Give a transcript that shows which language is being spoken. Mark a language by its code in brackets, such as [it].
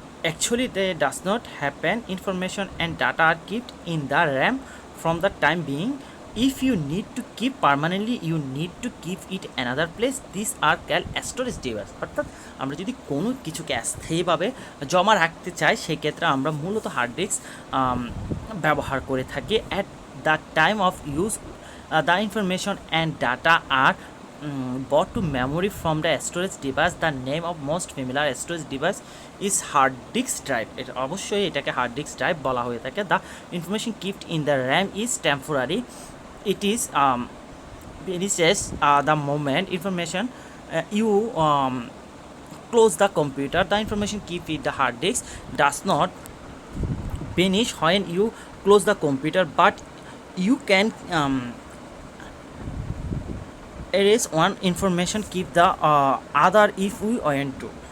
[en] Actually, they does not happen. Information and data are kept in the RAM from the time being. If you need to keep permanently, you need to keep it another place. These are called storage device. [bn] অর্থাৎ আমরা যদি কোনো কিছুকে স্থায়ীভাবে জমা রাখতে চাই সেক্ষেত্রে আমরা মূলত হার্ড ডিস্ক ব্যবহার করে থাকি। [en] At the time of use, the information and data are brought to memory from the storage device. The name of most familiar storage device is hard disk drive. [bn] এটা অবশ্যই এটাকে হার্ড ডিস্ক ড্রাইভ বলা হয়ে থাকে। [en] The information kept in the RAM is temporary. It is vanishes the moment information you close the computer. The information kept in the hard disk does not vanish when you close the computer, but you can erase one information, keep the other if we want to.